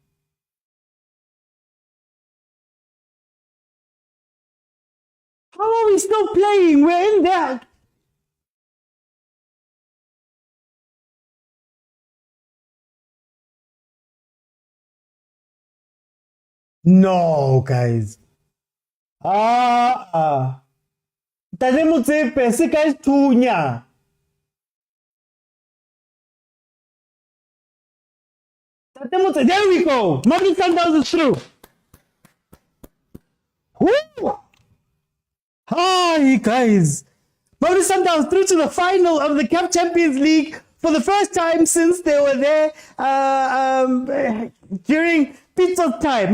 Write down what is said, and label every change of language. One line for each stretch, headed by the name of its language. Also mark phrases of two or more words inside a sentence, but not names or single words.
English: How are we still playing? We're in there. No, guys.
Tswana: Tate Motsepe, se guys thunya. Tate Motsepe,
English: there we go. Mamelodi Sundowns is through. Woo! Hi, guys. Mamelodi Sundowns through to the final of the CAF Champions League for the first time since they were there during Pitso's time.